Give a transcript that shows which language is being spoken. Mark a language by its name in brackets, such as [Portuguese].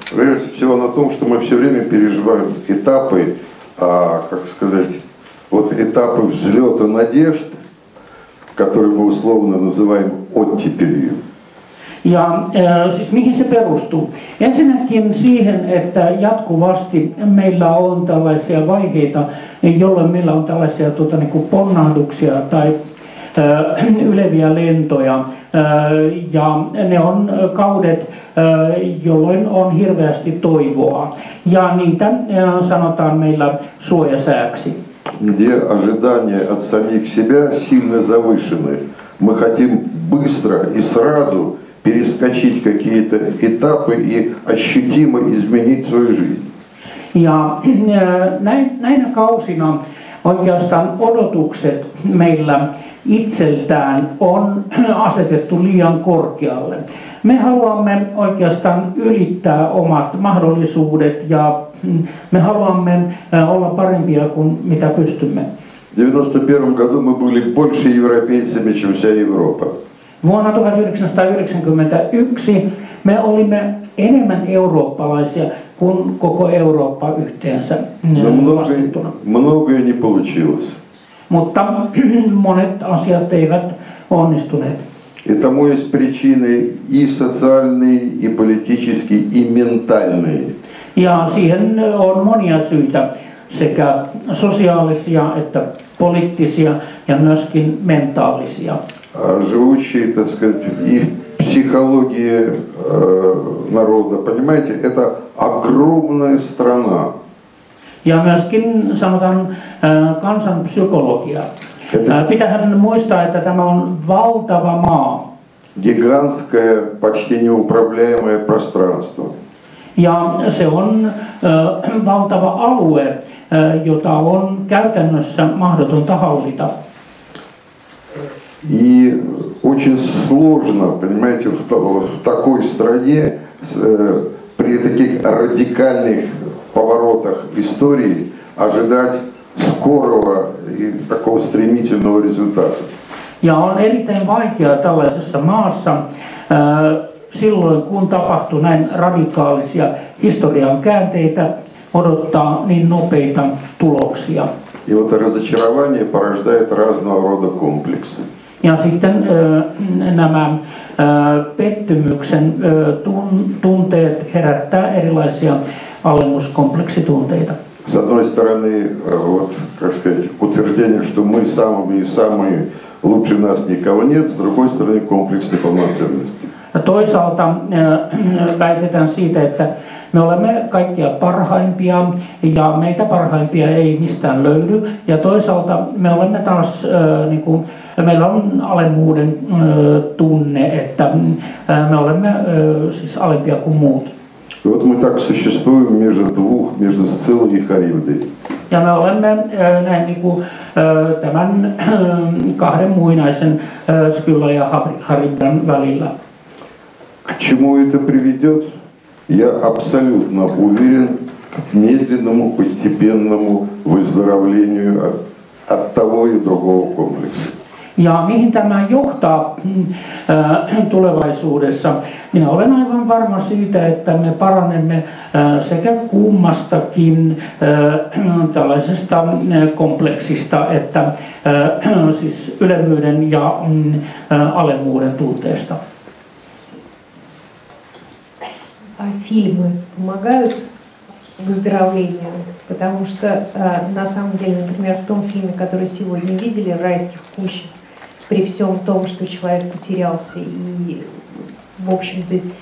[Russian] Прежде всего на том, что мы все время переживаем этапы, как сказать, вот этапы взлета надежд, который мы условно называем оттепелью. [Finnish] Ja siis mihin se perustuu? Ensinnäkin siihen, että jatkuvasti meillä on tällaisia vaiheita, jolloin meillä on tällaisia niin kuin ponnahduksia tai yleviä lentoja. Ja ne on kaudet, jolloin on hirveästi toivoa. Ja niitä sanotaan meillä suojasääksi. [Russian] Где ожидания от самих себя сильно завышены. Мы хотим быстро и сразу перескочить какие-то этапы и ощутимо изменить свою жизнь. [Finnish] Ja näinä kausina oikeastaan odotukset meillä itseltään on asetettu liian korkealle. Me haluamme oikeastaan ylittää omat mahdollisuudet ja me haluamme olla parempia kuin mitä pystymme. [Russian] В 1991 году мы были больше европейцами, чем вся Европа. [Finnish] Vuonna 1991 me olimme enemmän eurooppalaisia kuin koko Eurooppa yhteensä vastuttuna. [Russian] Многое не получилось. [Finnish] Mutta monet asiat eivät onnistuneet. [Russian] И тому есть причины и социальные, и политические, и ментальные. [Finnish] Ja siihen on monia syitä, sekä sosiaalisia että poliittisia ja myöskin mentaalisia. [Russian] Живущие, так сказать, и в психологии народа, понимаете, это огромная страна. [Finnish] Ja myöskin sanotaan kansanpsykologia. Pitäähän muistaa, että tämä on valtava maa. [Russian] Гигантское, почти неуправляемое пространство. [Finnish] Ja se on valtava alue, jota on käytännössä mahdotonta hallita. [Russian] И очень сложно, понимаете, в такой стране при таких радикальных поворотах истории ожидать скорого и такого стремительного результата. [Finnish] Ja on erittäin vaikeaa tällaisessa maassa silloin, kun tapahtuu näin radikaalisia historian käänteitä, odottaa niin nopeita tuloksia. [Russian] И вот разочарование порождает разного рода комплексы. [Finnish] Ja sitten nämä pettymyksen tunteet herättää erilaisia alennuskompleksitunteita. [Russian] С одной стороны, вот, как сказать, утверждение, что мы самые лучше нас никого нет, с другой стороны, комплекс неполноценности. [Finnish] Toisaalta väitetään siitä, että me olemme kaikkia parhaimpia ja meitä parhaimpia ei mistään löydy. Ja toisaalta me olemme taas, meillä on alemmuuden tunne, että me olemme siis alempia kuin muut. [Russian] И вот мы так существуем между Сциллой и Харибдой. [Finnish] Ja me olemme näin tämän kahden muinaisen Skylla ja Charybdan välillä. [Russian] К чему это приведет? Я абсолютно уверен к медленному, постепенному выздоровлению от того и другого комплекса. [Finnish] Ja mihin tämä johtaa tulevaisuudessa? Minä olen aivan varma siitä, että me paranemme sekä kummastakin tällaisesta kompleksista, että siis ylemmyyden ja alemmuuden tunteesta. [Russian] Фильмы помогают выздоровлению, потому что на самом деле, например, в том фильме, который сегодня видели, в «Райских кущах», при всем том, что человек потерялся и, в общем-то,